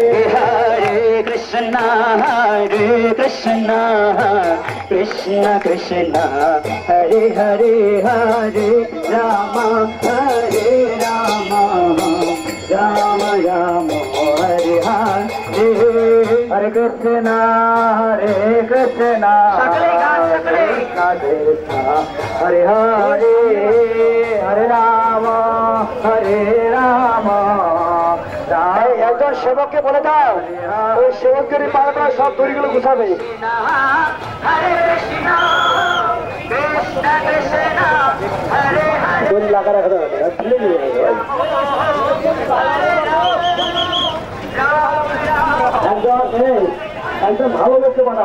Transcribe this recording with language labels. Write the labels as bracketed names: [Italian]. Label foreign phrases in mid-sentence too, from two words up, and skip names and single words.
[Sanskrit] हरे कृष्ण, हरे कृष्ण, कृष्ण कृष्ण, हरे हरे, हरे राम, हरे राम, राम राम, हरे हरे, हरे कृष्ण, हरे कृष्ण, कृष्ण कृष्ण, हरे हरे, हरे राम, हरे राम. [Bangla] একজন সেবককে বলে দাও ওই সেবকের পাড়াটা সব দড়িগুলো গুছাবে। দড়ি লাগা রাখা যাবে একদম ভালো লোককে বানাও।